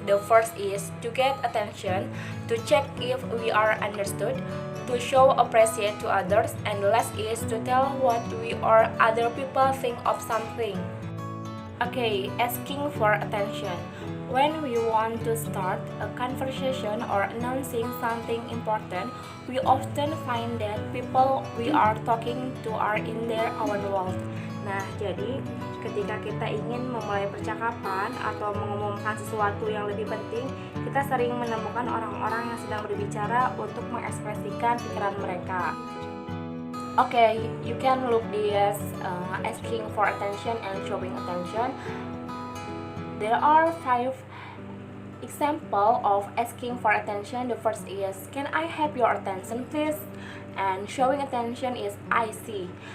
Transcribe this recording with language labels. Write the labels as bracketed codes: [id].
[en] The first is to get attention, to check if we are understood, to show appreciation to others, and the last is to tell what we or other people think of something. Okay, asking for attention. When we want to start a conversation or announcing something important, we often find that people we are talking to are in their own world. [id] Nah, jadi ketika kita ingin memulai percakapan atau mengumumkan sesuatu yang lebih penting, kita sering menemukan orang-orang yang sedang berbicara untuk mengekspresikan pikiran mereka. [en] Okay, you can look this asking for attention and showing attention. There are 5 examples of asking for attention. The first is, can I have your attention please? And showing attention is, I see.